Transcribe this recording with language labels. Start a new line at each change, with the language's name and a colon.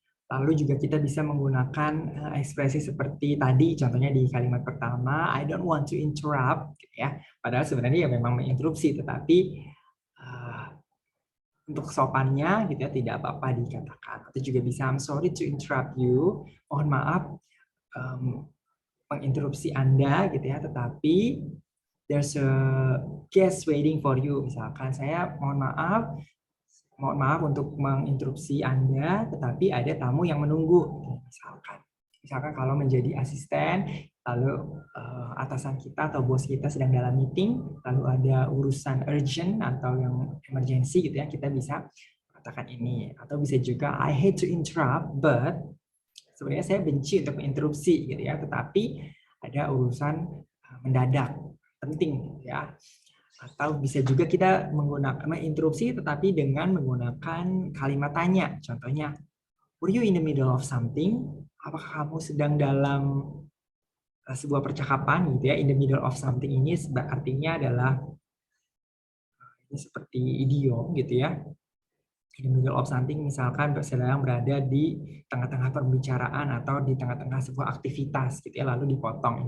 Indonesian: Lalu juga kita bisa menggunakan ekspresi seperti tadi, contohnya di kalimat pertama,
English: I don't want to interrupt,
Indonesian: gitu ya. Padahal sebenarnya ya memang menginterupsi, tetapi untuk sopannya gitu ya, tidak apa-apa dikatakan. Atau juga bisa,
English: I'm sorry to interrupt you,
Indonesian: mohon maaf menginterupsi Anda, gitu ya. Tetapi
English: there's a guest waiting for you.
Indonesian: Misalkan saya mohon maaf untuk menginterupsi Anda, tetapi ada tamu yang menunggu. Misalkan kalau menjadi asisten, lalu atasan kita atau bos kita sedang dalam meeting, lalu ada urusan urgent atau yang emergency gitu ya, kita bisa katakan ini. Atau bisa juga
English: I hate to interrupt, but
Indonesian: sebenarnya saya benci untuk menginterupsi gitu ya, tetapi ada urusan mendadak penting ya. Atau bisa juga kita menggunakan interupsi tetapi dengan menggunakan kalimat tanya. Contohnya,
English: were you in the middle of something?
Indonesian: Apakah kamu sedang dalam sebuah percakapan gitu ya?
English: In the middle of something
Indonesian: ini artinya adalah ini seperti idiom gitu ya.
English: In the middle of something
Indonesian: misalkan sedang berada di tengah-tengah pembicaraan atau di tengah-tengah sebuah aktivitas gitu ya, lalu dipotong.